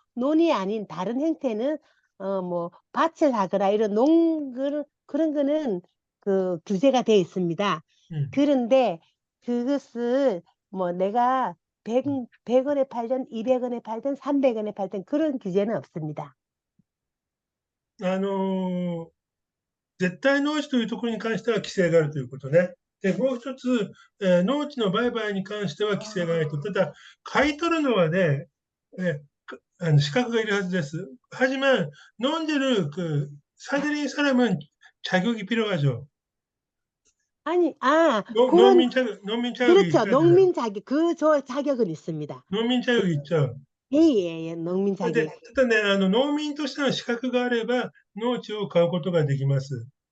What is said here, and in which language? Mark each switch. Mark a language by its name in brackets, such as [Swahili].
[Korean] 논이 아닌 다른 형태는 뭐 밭을 하거나 이런 그런 거는 그 규제가 되어 있습니다. 음. 그런데 그것을 뭐 내가 100원에 팔든 200원에 팔든 300원에 팔든 그런 규제는 없습니다. [Japanese] あのー絶対農地というところに関しては規制があるということね。で、もう一つ、農地の売買に関しては規制がないと。ただ、買い取るのはね、資格がいるはずです。 [Korean] 하지만 논지를 사들인 사람은 자격이 필요하죠. 아니, 그런 농민 자격이 그렇죠. 있잖아요. 농민 자격 저 자격은 있습니다. 농민 그, 자격이 있죠. 예, 예, 예, 농민 [Japanese] で、 [Korean] 자격. [Japanese] ただね、農民としての資格があれば、農地を買うことができます。